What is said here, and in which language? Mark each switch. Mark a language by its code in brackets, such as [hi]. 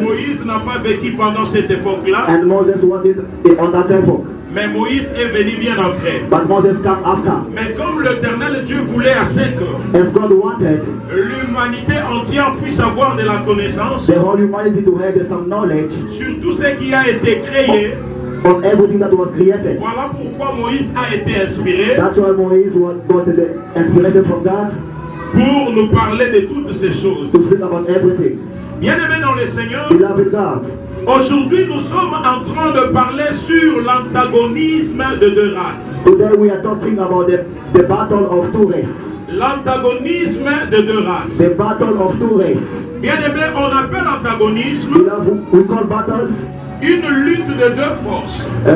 [fr] Moïse n'a pas vécu pendant cette époque-là, [en] and Moses was on that epoch. [fr] mais Moïse est venu bien après. [en] But Moses came after. [fr] Mais comme l'Éternel Dieu voulait assez que [en] As God wanted [fr] l'humanité entière puisse avoir de la connaissance [en] the whole humanity to have some knowledge [fr] sur tout ce qui a été créé, [en] on everything that was created. [fr] voilà pourquoi Moïse a été inspiré [en] That's why Moses got the inspiration from God [fr] pour nous parler de toutes ces choses. [en] to speak about everything. [fr] Bien-aimés dans le Seigneur, [en] Beloved God, [fr] aujourd'hui nous sommes en train de parler sur l'antagonisme de deux races. [en] today we are talking about the battle of two races. [fr] L'antagonisme de deux races. [en] The battle of two races. [fr] Bien-aimés, on appelle antagonisme [en] Beloved, we call battles [fr] une lutte de deux forces.